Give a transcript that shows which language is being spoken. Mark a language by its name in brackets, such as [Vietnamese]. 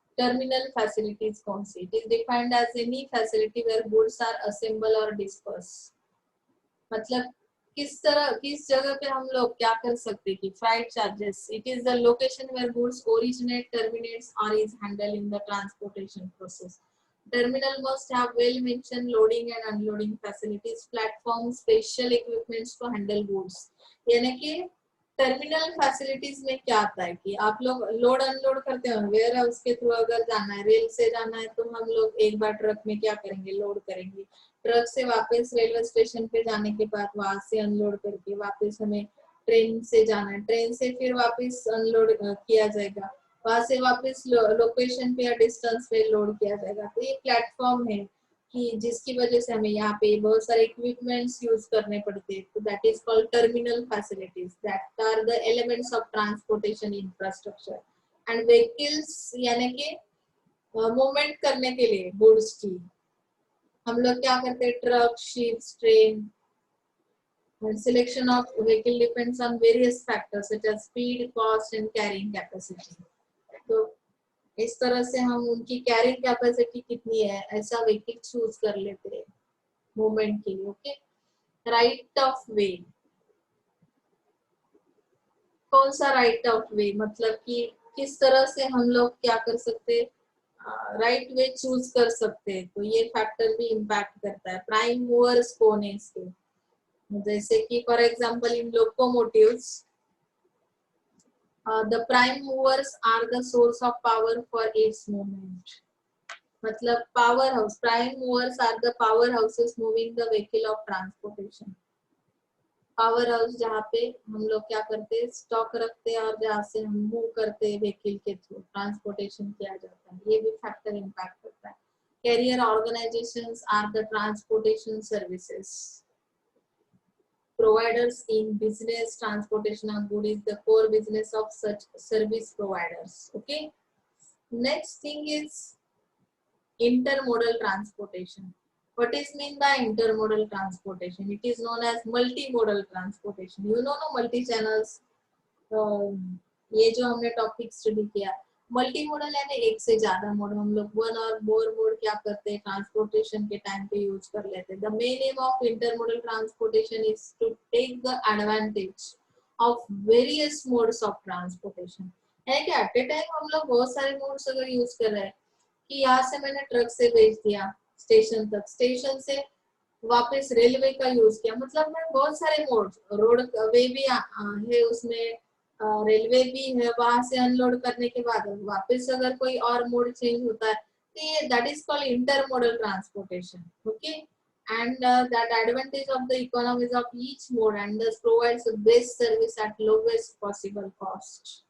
[English] terminal facilities [Hindi] कौन सी, [English] It is defined as any facility where goods are assemble और disperse. [Hindi] मतलब किस जगह पे हम लोग क्या कर सकते हैं कि freight charges. [English] It is the location where goods originate, terminates और is handle in the transportation process. Terminal must have well-mentioned loading and unloading facilities, platforms, special equipments to handle goods. [Hindi] यानी कि टर्मिनल फैसिलिटीज में क्या आता है कि आप लोग लोड अनलोड करते हो, वेयर हाउस के थ्रू अगर जाना है, रेल से जाना है तो हम लोग एक बार ट्रक में क्या करेंगे, लोड करेंगे. ट्रक से वापस रेलवे स्टेशन पे जाने के बाद वहां से अनलोड करके वापस हमें ट्रेन से जाना है, ट्रेन से फिर वापस अनलोड किया जाएगा, वहां से वापस लोकेशन पे या डिस्टेंस पे लोड किया जाएगा. तो ये प्लेटफॉर्म है कि जिसकी वजह से हमें यहाँ पे बहुत सारे इक्विपमेंट्स यूज करने पड़ते हैं. तो [English] That is called terminal facilities, that are the elements of transportation infrastructure. [Hindi] And vehicles यानी कि मूवमेंट करने के लिए गुड्स की हम लोग क्या करते हैं, truck, ships, train. [English] Selection of vehicle depends on various factors such as speed, cost and carrying capacity. [Hindi] तो इस तरह से हम उनकी कैरिंग कैपेसिटी कितनी है ऐसा व्हीकल चूज कर लेते हैं मूवमेंट के लिए. [English] Okay, right of way. [Hindi] कौन सा राइट ऑफ वे, मतलब कि किस तरह से हम लोग क्या कर सकते हैं, राइट वे चूज कर सकते हैं. तो ये फैक्टर भी इम्पैक्ट करता है. प्राइम मूवर्स कौन है इसके, जैसे कि for example in locomotives [English] the prime movers are the source of power for its movement. मतलब power house, prime movers are the powerhouses moving the vehicle of transportation. [Hindi] Power house जहाँ पे हम लोग क्या करते हैं, स्टॉक रखते हैं और जहाँ से हम मूव करते हैं व्हीकल के थ्रू ट्रांसपोर्टेशन किया जाता है. ये भी फैक्टर इम्पैक्ट करता है. [English] Carrier organisations are the transportation services. Providers in business transportation of goods is the core business of such service providers. Okay, next thing is intermodal transportation. What is mean by intermodal transportation? It is known as multimodal transportation. You know multi channels. [Hindi] ये जो हमने topic study किया, multi modal यानी एक से ज्यादा mode हम लोग वन और मोर मोड क्या करते हैं ट्रांसपोर्टेशन के टाइम पे यूज कर लेते हैं. [English] The main aim of intermodal transportation is to take the advantage of various modes of transportation. [Hindi] यानी कि एट ए टाइम हम लोग बहुत सारे मोड्स अगर यूज कर रहे हैं कि यहाँ से मैंने ट्रक से भेज दिया स्टेशन तक, स्टेशन से वापस रेलवे का यूज किया, मतलब मैं बहुत सारे मोड, रोड वे भी है उसमें, रेलवे भी है, वहां से अनलोड करने के बाद वापस अगर कोई और मोड चेंज होता है तो ये [English] That is called intermodal transportation. Okay, and that advantage of the economies of each mode and thus provides the best service at lowest possible cost.